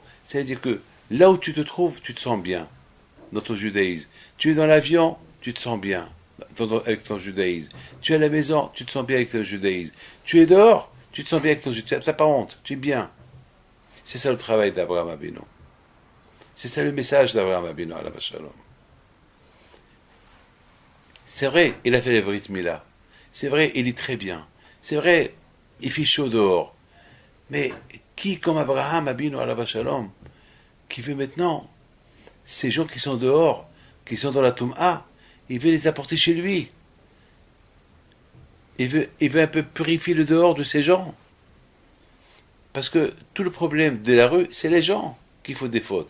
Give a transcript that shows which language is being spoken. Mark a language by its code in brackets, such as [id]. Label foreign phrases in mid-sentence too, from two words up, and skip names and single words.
[fr] C'est-à-dire que là où tu te trouves, tu te sens bien dans ton judaïsme. Tu es dans l'avion, tu te sens bien avec ton judaïsme. Tu es à la maison, tu te sens bien avec ton judaïsme. Tu es dehors, tu te sens bien avec ton judaïsme. Tu n'as pas honte, tu es bien. C'est ça le travail d'Abraham Abinu. C'est ça le message d'Abraham Abinu [he] עליו השלום. [fr] C'est vrai, il a fait les [he] ברית מילה. [fr] C'est vrai, il lit très bien. C'est vrai, il fait chaud dehors. Mais qui comme Abraham Abinu [he] עליו השלום, [fr] qui veut maintenant, ces gens qui sont dehors, qui sont dans la Toum'a, il veut les apporter chez lui. Il veut un peu purifier le dehors de ces gens. Parce que tout le problème de la rue, c'est les gens qui font des fautes.